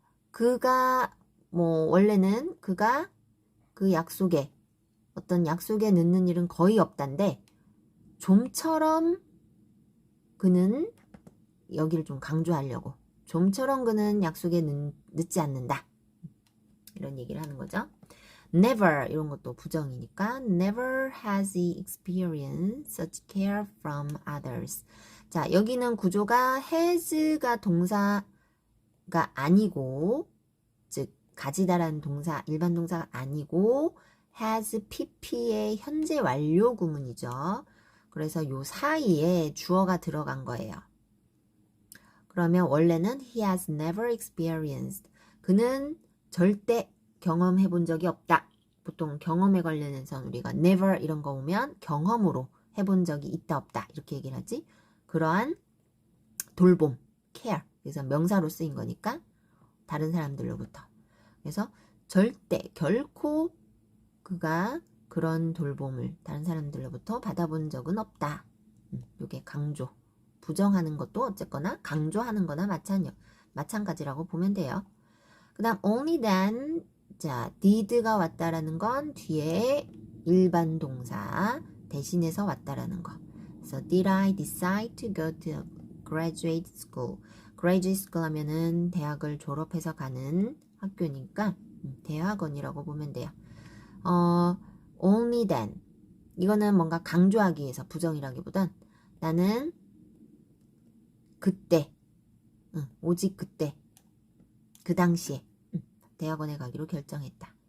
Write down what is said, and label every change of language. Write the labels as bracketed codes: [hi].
[ko] 그가 원래는 그가 그 약속에 어떤 약속에 늦는 일은 거의 없단데, 좀처럼 그는, 여기를 좀 강조하려고, 좀처럼 그는 약속에 늦지 않는다 이런 얘기를 하는 거죠. [en] never [ko] 이런 것도 부정이니까 [en] never has he experienced such care from others. [ko] 자, 여기는 구조가 has가 동사가 아니고, 즉 가지다라는 동사, 일반 동사가 아니고 has pp의 현재 완료 구문이죠. 그래서 요 사이에 주어가 들어간 거예요. 그러면 원래는 [en] he has never experienced. [ko] 그는 절대 경험해 본 적이 없다. 보통 경험에 관련해서 우리가 never 이런 거 오면 경험으로 해본 적이 있다 없다 이렇게 얘기를 하지. 그러한 돌봄, care. 그래서 명사로 쓰인 거니까 다른 사람들로부터. 그래서 절대 결코 그가 그런 돌봄을 다른 사람들로부터 받아본 적은 없다. 이게 강조. 부정하는 것도 어쨌거나 강조하는 거나 마찬가지라고 보면 돼요. 그 다음 [en] only then. [ko] 자, did가 왔다라는 건 뒤에 일반 동사 대신해서 왔다라는 거. 그래서 [en] did I decide to go to graduate school? [ko] graduate school 하면은 대학을 졸업해서 가는 학교니까 대학원이라고 보면 돼요. [en] only then. [ko] 이거는 뭔가 강조하기 위해서 부정이라기보단 나는 그때, 오직 그때, 그 당시에 대학원에 가기로 결정했다.